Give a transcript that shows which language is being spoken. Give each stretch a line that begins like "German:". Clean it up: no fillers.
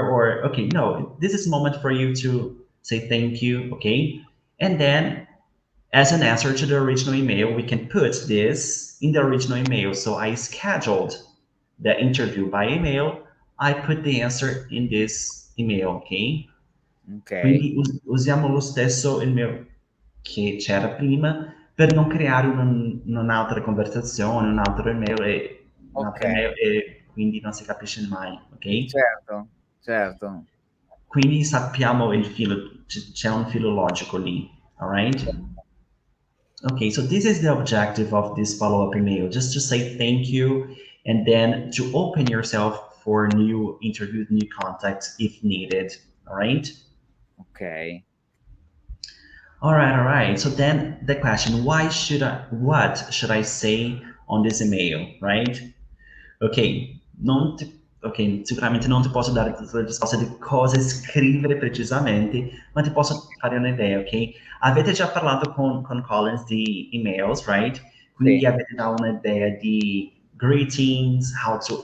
English: Or, okay, no, this is a moment for you to say thank you, okay? And then as an answer to the original email, we can put this in the original email. So I scheduled the interview by email. I put the answer in this email, ok? Okay,
Italian: Quindi usiamo lo stesso email che c'era prima per non creare un'altra conversazione, un'altra
English: okay.
Italian: email e quindi non si capisce mai, ok? Certo, certo. Quindi sappiamo il filo, c'è un filo logico lì, alright?
English: Okay, so this is the objective of this follow-up email, just to say thank you and then to open yourself for new interviews, new contacts if needed. All right. Okay, All right. So then the question, what should I say on this email, right?
Italian: Ok, ok, sicuramente non ti posso dare tutte le risposte di cosa scrivere precisamente, ma ti posso fare un'idea, ok? Avete già parlato con Collins di emails, right? Quindi sì, avete già un'idea di
English: greetings, how to